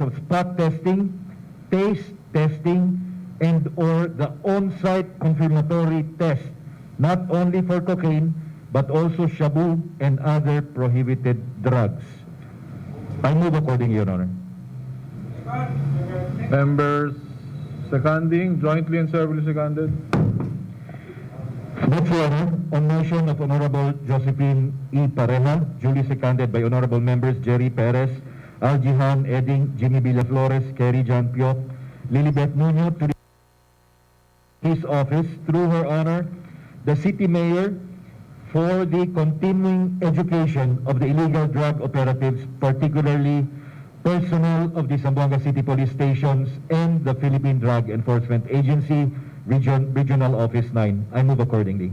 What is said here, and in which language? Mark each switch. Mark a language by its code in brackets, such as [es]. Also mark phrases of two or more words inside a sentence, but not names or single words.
[en] of spot testing, taste testing, and or the on-site confirmatory test, not only for cocaine, but also shabu and other prohibited drugs. I move accordingly, Your Honor. Members seconding, jointly and severally seconded. Vote, Your Honor, on motion of Honorable Josephine E. Pareja, duly seconded by Honorable Members Jerry Perez, Aljihan Eding, Jimmy Villaflores, Kerry John Piok, Lilibet Nuño, to his office, through her honor, the City Mayor, for the continuing education of the illegal drug operatives, particularly personnel of the Zamboanga City Police Stations and the Philippine Drug Enforcement Agency, Regional Office 9. I move accordingly.